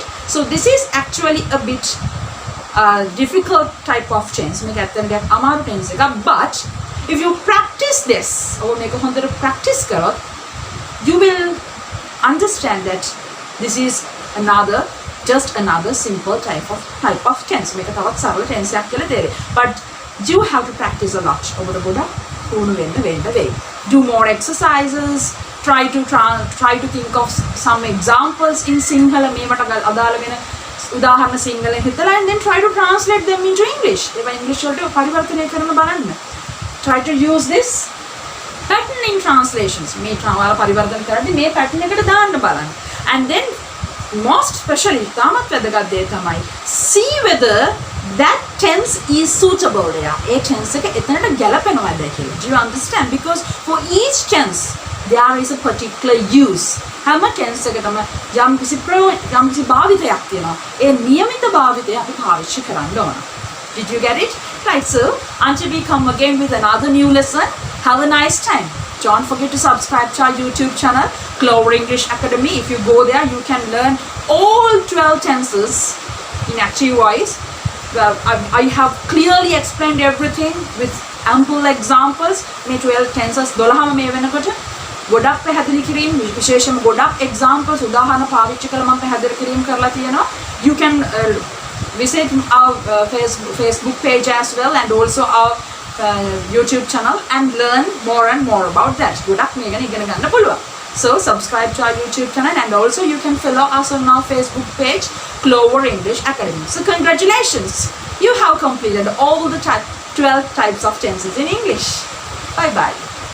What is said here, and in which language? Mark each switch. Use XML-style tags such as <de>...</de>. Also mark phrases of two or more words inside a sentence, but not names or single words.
<en>So this is actually a bit difficult type of tense. Make it</en> <si>amaru tense එක.</si> <en>But if you practice this or make a hundred practice karot, you will understand that this is just another simple type of tense. Make a</en> <si>තවත් සරල tense එකක් කියලා තේරෙයි.</si> <en>But you have to practice a lot over the Buddha. Do more exercises. Try to think of some examples in Sinhala</en> <si>මේවට අදාළ වෙන උදාහරණ සිංහලෙන් හිතලා</si> <en>and then try to translate them into English.</en> <si>ඒවා ඉංග්‍රීසි වලට පරිවර්තනය කරන්න බලන්න.</si> <en>Try to use this pattern in translations.</en> <si>මේ ඔයාලා පරිවර්තන කරද්දී මේ pattern එකට දාන්න බලන්න.</si> <en>And then most especially</en> <si>තාමත් වැදගත් දේ තමයි</si> <en>see whether that tense is suitable there.</en> <si>ඒ tense එක එතනට ගැලපෙනවද කියලා.</si> <en>Do you understand? Because for each tense there is a particular use.</en> <si>හැම tense එකකටම යම් කිසි භාවිතයක් තියෙනවා. ඒ නියමිත භාවිතය අපි පාවිච්චි කරන්න ඕන.</si> <en>Did you get it? Right, so until we come again with another new lesson, have a nice time. Don't forget to subscribe to our YouTube channel, Clover English Academy. If you go there, you can learn all 12 tenses in active voice. Well, I have clearly explained everything with ample examples.</en> <si>මේ 12 tenses 12ම මේ වෙනකොට ගොඩක් පැහැදිලි කිරීම විශේෂයෙන්ම ගොඩක් examples උදාහරණ පාවිච්චි කරලා මම පැහැදිලි කිරීම කරලා තියෙනවා.</si> <en>You can visit our Facebook page as well and also our YouTube channel and learn more and more about that.</en> <si>ගොඩක් මේ ගැන ඉගෙන ගන්න පුළුවන්.</si> <en>So subscribe to our YouTube channel and also you can follow us on our Facebook page, Clover English Academy. So congratulations, you have completed all the 12 types of tenses in English. Bye bye.</en>